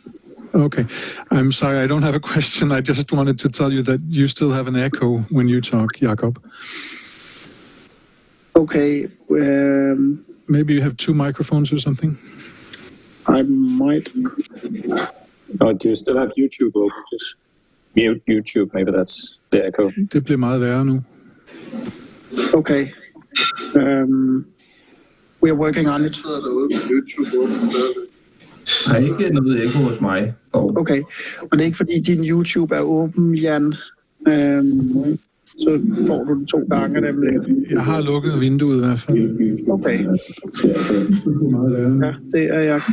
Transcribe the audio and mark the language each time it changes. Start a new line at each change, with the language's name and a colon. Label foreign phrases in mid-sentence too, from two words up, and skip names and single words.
English: Okay, I'm sorry, I don't have a question. I just wanted to tell you that you still have an echo when you talk, Jakob. Okay. Maybe you have two microphones or something? I might. Oh, do you still have YouTube open? Just mute YouTube. Maybe that's the echo.
Danish: Det bliver meget værre nu.
English: Okay. We are working on it.
Danish: Der er ikke noget ekko hos mig. Okay, og det er ikke fordi din YouTube er åben, Jan. Så får du den 2 gange nemlig. Jeg har lukket vinduet i hvert fald. Okay. Ja, det er jeg.